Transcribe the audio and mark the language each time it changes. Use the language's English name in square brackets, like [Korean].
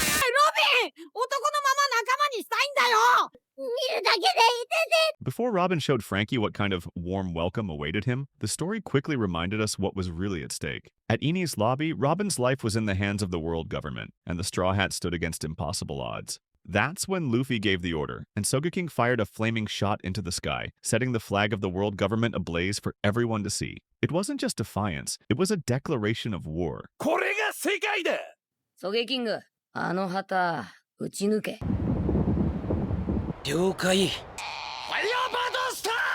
[Japanese] ロビン男のまま仲間にしたいんだよ見るだけでいてて [English] Before Robin showed Frankie what kind of warm welcome awaited him, the story quickly reminded us what was really at stake. At Eni's lobby, Robin's life was in the hands of the world government, and the Straw Hat stood against impossible odds. That's when Luffy gave the order, and Sogeking fired a flaming shot into the sky, setting the flag of the world government ablaze for everyone to see. It wasn't just defiance, it was a declaration of war. [Japanese] これが世界だ。ソゲキング、あの旗撃ち抜け。了解。ファイヤーバードスター。